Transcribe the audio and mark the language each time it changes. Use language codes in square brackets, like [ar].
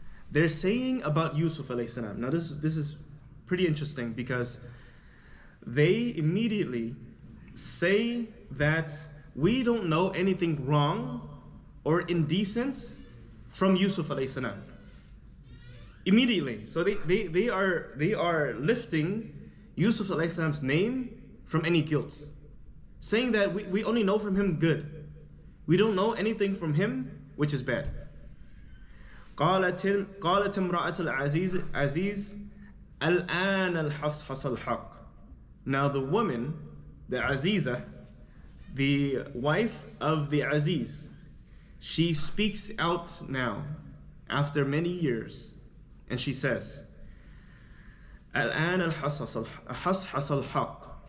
[en] They're saying about Yusuf alayhi salam. Now this is pretty interesting because they immediately say that we don't know anything wrong or indecent from Yusuf alayhi salam. Immediately. So they are lifting Yusuf alayhi salam's name from any guilt, saying that we only know from him good. We don't know anything from him which is bad. [ar] قالت امرأة العزيز الآن الحصحص الحق. [en] Now the woman, the Aziza, the wife of the Aziz, she speaks out now after many years, and she says, [ar] الآن الحصحص الحق.